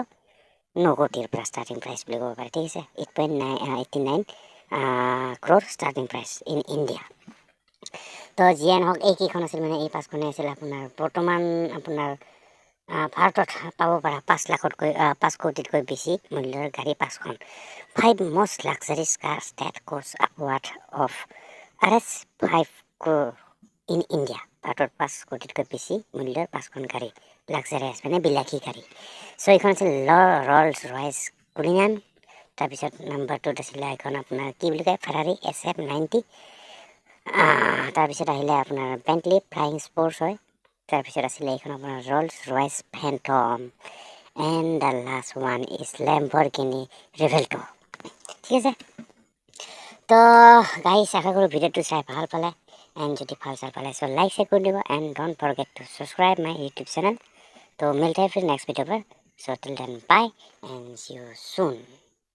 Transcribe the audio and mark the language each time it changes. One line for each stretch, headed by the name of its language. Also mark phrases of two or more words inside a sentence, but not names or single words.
Assamese: 9 কোটিৰ পৰা
English: starting price
Assamese: বুলি ক'ব পাৰে। ঠিক আছে। 8.89 crore
English: starting price in India.
Assamese: তো যিয়ে নহওক এইকেইখন আছিল, মানে এই 5খনেই আছিল আপোনাৰ বৰ্তমান আপোনাৰ ভাৰতত পাব পৰা 5 কোটিতকৈ বেছি মূল্যৰ গাড়ী 5খন
English: 5 most luxurious cars that cost upward of Rs 5 crore in India
Assamese: ভাৰতত 5 কোটিতকৈ বেছি মূল্যৰ 5খন গাড়ী লাক্সাৰিয়াছ মানে বিলাসী গাড়ী চ' এইখন আছিল ৰলছ ৰয়েছ কুলিনান তাৰপিছত নাম্বাৰ 2ত আছিলে এখন আপোনাৰ কি বুলি কয় ফাৰাৰী SF90 তাৰপিছত আহিলে আপোনাৰ বেণ্টলি ফ্লাইং স্পৰ্টছ হয় তাৰপিছত আছিলে এইখন আপোনাৰ ৰলছ ৰয়েছ ফেণ্টম
English: and the last one is
Assamese: লেম্বৰগিনি ৰিভেল্টো ঠিক আছে তো গাইজ আশা কৰোঁ ভিডিঅ'টো চাই ভাল পালে এণ্ড যদি ভাল চাই পালে চ'
English: like share
Assamese: কৰি দিব
English: and don't forget to subscribe my YouTube channel
Assamese: তো
Hindi: मिलते हैं फिर नेक्स्ट वीडियो पर
English: so till then bye and see you soon